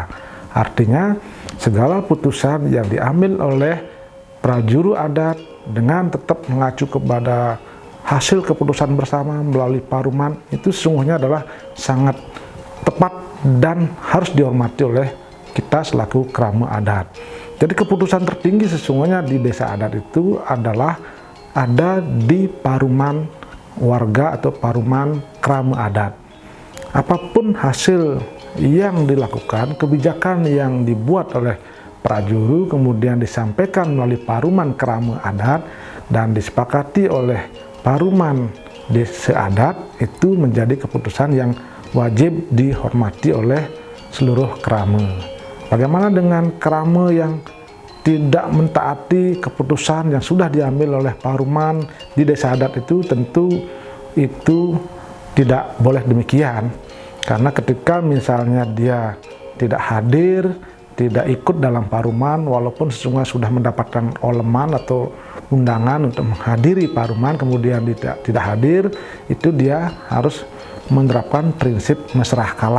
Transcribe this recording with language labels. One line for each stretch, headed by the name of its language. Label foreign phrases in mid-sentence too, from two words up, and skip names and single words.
Indonesian: Artinya segala putusan yang diambil oleh prajuru adat dengan tetap mengacu kepada hasil keputusan bersama melalui paruman, itu sesungguhnya adalah sangat tepat dan harus dihormati oleh kita selaku krama adat. Jadi keputusan tertinggi sesungguhnya di desa adat itu adalah ada di paruman warga atau paruman krama adat. Apapun hasil yang dilakukan, kebijakan yang dibuat oleh prajuru kemudian disampaikan melalui paruman krama adat dan disepakati oleh paruman desa adat, itu menjadi keputusan yang wajib dihormati oleh seluruh krama. Bagaimana dengan krama yang tidak mentaati keputusan yang sudah diambil oleh paruman di desa adat itu? Tentu itu tidak boleh demikian, karena ketika misalnya dia tidak hadir, tidak ikut dalam paruman, walaupun sesungguhnya sudah mendapatkan oleman atau undangan untuk menghadiri paruman, kemudian tidak hadir, itu dia harus menerapkan prinsip mesrah kalah.